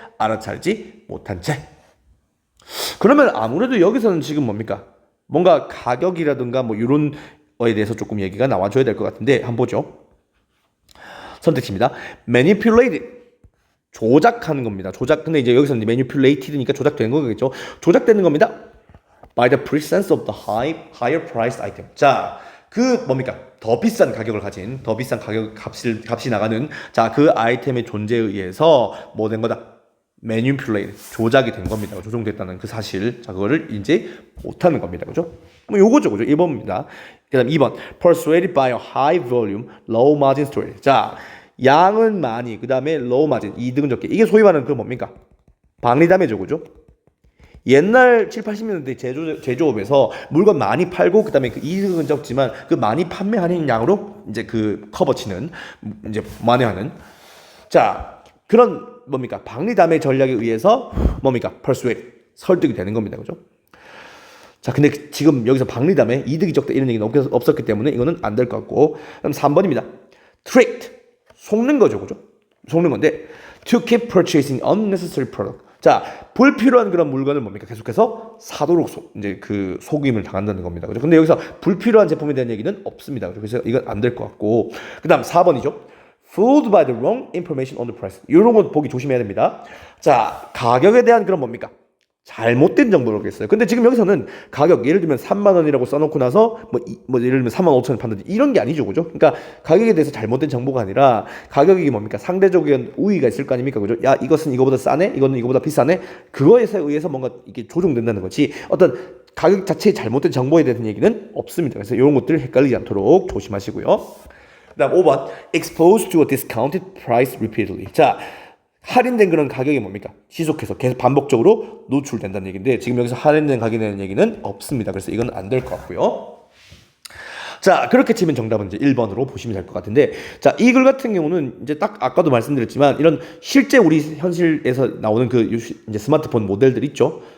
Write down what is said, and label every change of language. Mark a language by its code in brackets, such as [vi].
[ko] 알아차리지 못한 채. 그러면 아무래도 여기서는 지금 뭡니까? 뭔가 가격이라든가 뭐 이런 거에 대해서 조금 얘기가 나와줘야 될 것 같은데 한번 보죠. 선택지입니다. [en] manipulated. [ko] 조작하는 겁니다. 근데 이제 여기서는 [en] manipulated [ko] 니까 조작되는 거겠죠. 조작되는 겁니다. [en] by the presence of the higher priced item. [ko] 자, 그 뭡니까? 더 비싼 가격을 가진, 더 비싼 값이 나가는, 자, 그 아이템의 존재에 의해서 뭐 된 거다? [en] manipulate, [ko] 조작이 된 겁니다. 조종됐다는 그 사실. 자, 그거를 이제 못하는 겁니다. 그죠? 뭐 요거죠. 그죠? 1번입니다. 그 다음 2번. [en] persuaded by a high volume, low margin story. [ko] 자, 양은 많이, 그 다음에 [en] low margin, [ko] 이득은 적게. 이게 소위 말하는 그 뭡니까? 박리담회죠. 그죠? 옛날 7, 80년대 제조업에서 물건 많이 팔고 그 다음에 그 이득은 적지만 그 많이 판매하는 양으로 이제 그 커버치는, 이제 만회하는, 자, 그런 뭡니까? 박리담회 전략에 의해서 뭡니까? [en] persuade, [ko] 설득이 되는 겁니다. 그죠? 자, 근데 지금 여기서 박리담회, 이득이 적다 이런 얘기는 없었기 때문에 이거는 안 될 것 같고, 그럼 3번입니다. [en] tricked, [ko] 속는 거죠. 그죠? 속는 건데 [en] to keep purchasing unnecessary product. [ko] 자, 불필요한 그런 물건을 뭡니까? 계속해서 사도록 이제 그 속임을 당한다는 겁니다. 그죠? 근데 여기서 불필요한 제품에 대한 얘기는 없습니다. 그죠? 그래서 이건 안 될 것 같고, 그 다음 4번이죠. [en] fooled by the wrong information on the price. [ko] 이런 거 보기 조심해야 됩니다. 자, 가격에 대한 그런 뭡니까? 잘못된 정보를 얻겠어요. 근데 지금 여기서는 가격, 예를 들면 3만 원이라고 써놓고 나서 뭐 예를 들면 3만 5천 원 판다든지 이런 게 아니죠. 그죠? 그러니까 가격에 대해서 잘못된 정보가 아니라 가격이 뭡니까? 상대적인 우위가 있을 거 아닙니까? 그죠? 야, 이것은 이거보다 싸네? 이거는 이거보다 비싸네? 그거에 의해서 뭔가 이게 조종된다는 거지, 어떤 가격 자체의 잘못된 정보에 대한 얘기는 없습니다. 그래서 이런 것들 헷갈리지 않도록 조심하시고요. 그 다음 5번. [en] exposed to a discounted price repeatedly. [ko] 자, 할인된 그런 가격이 뭡니까? 지속해서 계속 반복적으로 노출된다는 얘기인데 지금 여기서 할인된 가격이라는 얘기는 없습니다. 그래서 이건 안 될 것 같고요. 자, 그렇게 치면 정답은 이제 1번으로 보시면 될 것 같은데, 자, 이 글 같은 경우는 이제 딱 아까도 말씀드렸지만 이런 실제 우리 현실에서 나오는 그 이제 스마트폰 모델들 있죠.